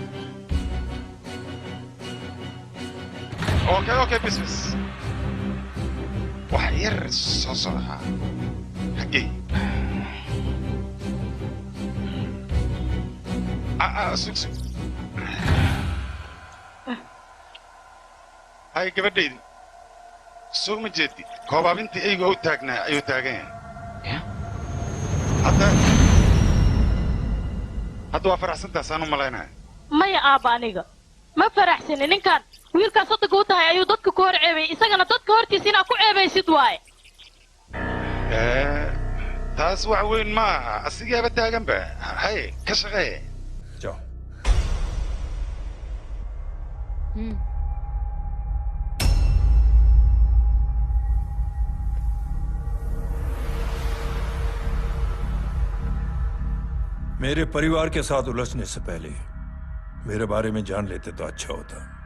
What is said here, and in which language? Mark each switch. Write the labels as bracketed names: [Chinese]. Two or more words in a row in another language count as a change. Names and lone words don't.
[Somali] okay bis bis wax yar soo socohaa xaggey sug sug hay gabadhaydi soo ma jeedid koobaabintii eyga u taagnaa ayuu taagan yahay hadda waa faraxsantaasaan u malaynaya maya aabba aniga ma faraxsani ninkan wiilkaas waddanka u tahay ayuu dadka ku hor ceebay isagana dadka hortiisa inaad ku ceebaysid waaye taas wax weyn ma aha asigaaba taaganba hay ka shaqee [Hindi] मेरे परिवार के साथ उलझने से पहले मेरे बारे में जान लेते तो अच्छा होता